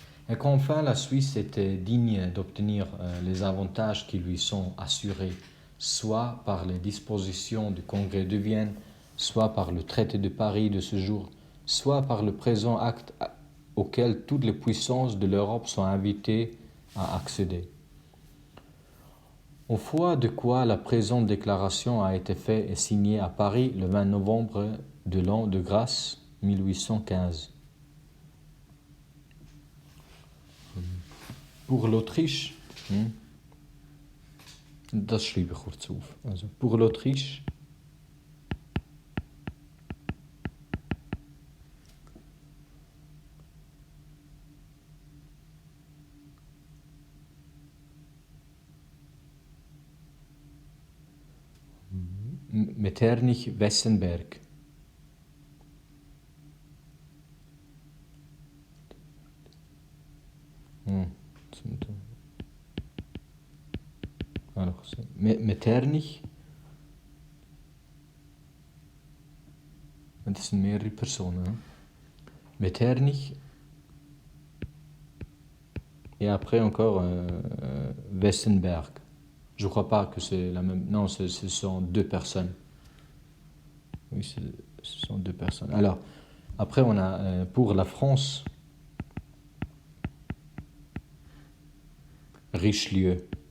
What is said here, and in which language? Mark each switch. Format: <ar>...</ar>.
<fr>Et qu'enfin la Suisse était digne d'obtenir les avantages qui lui sont assurés, soit par les dispositions du Congrès de Vienne, soit par le traité de Paris de ce jour, soit par le présent acte auquel toutes les puissances de l'Europe sont invitées à accéder. Au foi de quoi la présente déclaration a été faite et signée à Paris le 20 novembre de l'an de grâce 1815. Pour l'Autriche,</fr> <de>das schreibe ich kurz auf.</de> <fr>Also pour l'Autriche, Metternich-Wessenberg.</fr> <de>Alors, Metternich, das sind mehrere Personen.</de> <fr>Metternich, et après encore Wessenberg. Je ne crois pas que c'est la même. Non, ce sont deux personnes. Oui, ce sont deux personnes. Alors, après, on a pour la France, Richelieu.</fr>